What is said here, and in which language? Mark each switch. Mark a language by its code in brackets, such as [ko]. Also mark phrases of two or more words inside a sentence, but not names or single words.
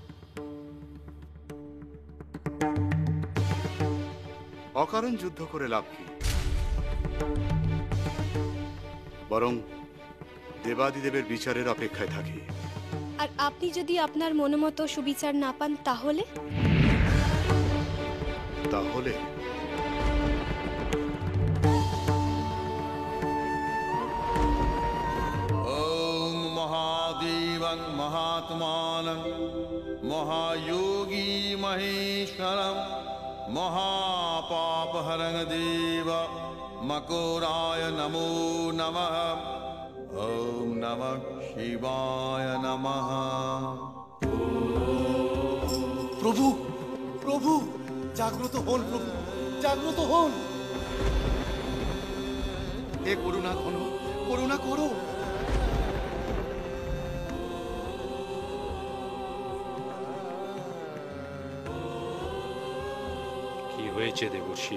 [bn] অকারণ যুদ্ধ করে লাভ কি? বরং দেবাদিদেবের বিচারের অপেক্ষায় থাকি। আর আপনি যদি আপনার মনোমতো সুবিচার না পান তাহলে? তাহলে [sa] ओम महादेवं महात्मानं महायोगी महेश्वरं महापापहरं देव मकोराय नमो नमः। ओम नमः शिवाय नमः। [bn] প্রভু, প্রভু, জাগ্রত হন প্রভু, জাগ্রত হন। হে করুণা ঘন, করুণা করো। কি হয়েছে দেবর্ষি?